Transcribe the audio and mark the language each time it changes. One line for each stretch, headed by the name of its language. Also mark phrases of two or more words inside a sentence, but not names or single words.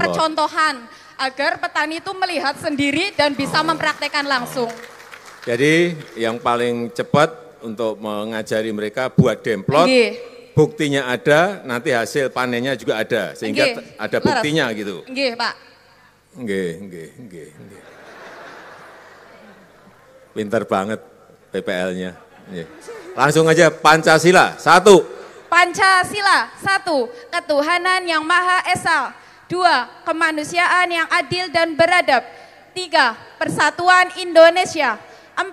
Indonesian: percontohan agar petani itu melihat sendiri dan bisa mempraktekkan langsung. Jadi yang paling cepat untuk mengajari mereka buat demplot. Nggih. Buktinya ada, nanti hasil panennya juga ada, sehingga Nggih, ada leres. buktinya gitu. Nggih, Pak. Nggih. Pinter banget PPL-nya. Langsung aja Pancasila, 1. Pancasila, 1. Ketuhanan yang Maha Esa. 2. Kemanusiaan yang adil dan beradab. 3. Persatuan Indonesia. 4.